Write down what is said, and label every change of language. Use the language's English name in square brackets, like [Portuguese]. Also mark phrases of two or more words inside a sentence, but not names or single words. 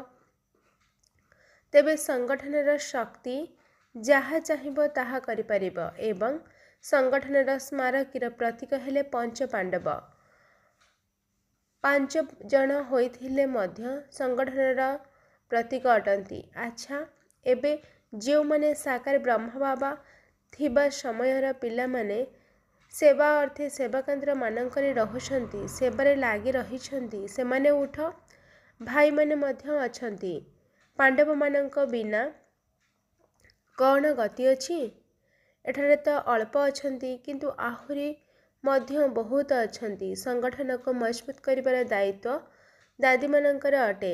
[Odia] ତେବେ ସଂଗଠନର ଶକ୍ତି ଯାହା ଚାହିଁବ ତାହା କରି ପାରିବ ଏବଂ ସଂଗଠନର ସ୍ମାରକୀର ପ୍ରତୀକ ହେଲେ ପଞ୍ଚ ପାଣ୍ଡବ। 5 ଜଣ ହୋଇଥିଲେ ମଧ୍ୟ ସଂଗଠନର ପ୍ରତୀକ ଅଟନ୍ତି। ଅଚ୍ଛା, ଏବେ ଯେଉଁ ମାନେ ସାକାର ବ୍ରହ୍ମା ବାବା ଥିବା ସମୟର ପିଲା ମାନେ ସେବା ଅର୍ଥେ ସେବା କେନ୍ଦ୍ର ମାନଙ୍କରେ ରହୁଛନ୍ତି, ସେବାରେ ଲାଗି ରହିଛନ୍ତି, ସେମାନେ ଉଠ। ଭାଇ ମାନେ ମଧ୍ୟ ଅଛନ୍ତି। ପାଣ୍ଡବ ମାନଙ୍କ ବିନା କେଉଁ ଗତି ଅଛି? ଏଠାରେ ତ ଅଳ୍ପ ଅଛନ୍ତି କିନ୍ତୁ ଆହୁରି ମଧ୍ୟ ବହୁତ ଅଛନ୍ତି। ସଂଗଠନକୁ ମଜବୁତ କରିବାର ଦାୟିତ୍ୱ ଦାଦୀ ମାନଙ୍କର ଅଟେ।